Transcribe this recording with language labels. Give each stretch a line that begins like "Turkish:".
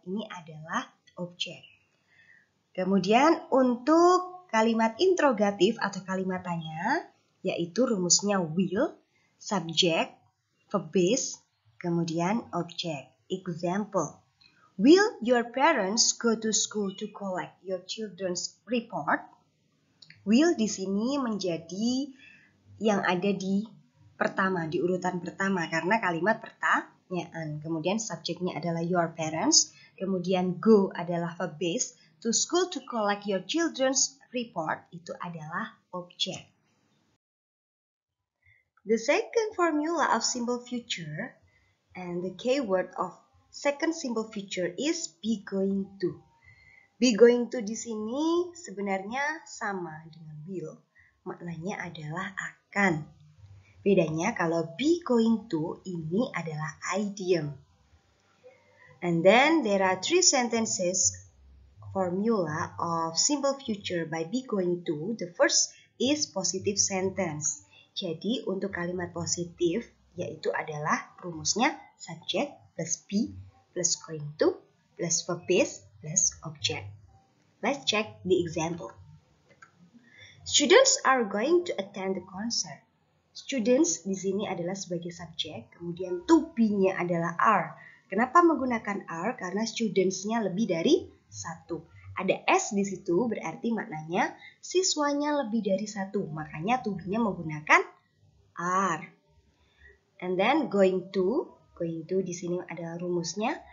Indonesian: Ini adalah objek. Kemudian untuk kalimat interrogatif atau kalimat tanya, yaitu rumusnya will, subject, verb base, kemudian objek. Example.
English: Will your parents go to school to collect your children's report?
Indonesian: Will di sini menjadi yang ada di pertama, di urutan pertama karena kalimat pertanyaan. Kemudian subjeknya adalah your parents, kemudian go adalah verb base,
English: to school to collect your children's report
Indonesian: itu adalah objek.
English: The second formula of simple future and the keyword of second simple future is be going to.
Indonesian: Be going to di sini sebenarnya sama dengan will, maknanya adalah akan. Bedanya kalau be going to ini adalah idiom.
English: And then there are three sentences formula of simple future by be going to. The first is positive sentence,
Indonesian: Jadi untuk kalimat positif yaitu adalah rumusnya subject plus be plus going to plus verb base plus object.
English: Let's check the example. Students are going to attend the concert.
Indonesian: Students di sini adalah sebagai subjek, kemudian to be-nya adalah are. Kenapa menggunakan are? Karena students-nya lebih dari satu. Ada S di situ berarti maknanya siswanya lebih dari satu. Makanya to be-nya menggunakan are.
English: And then
Indonesian: going to di sini adalah rumusnya.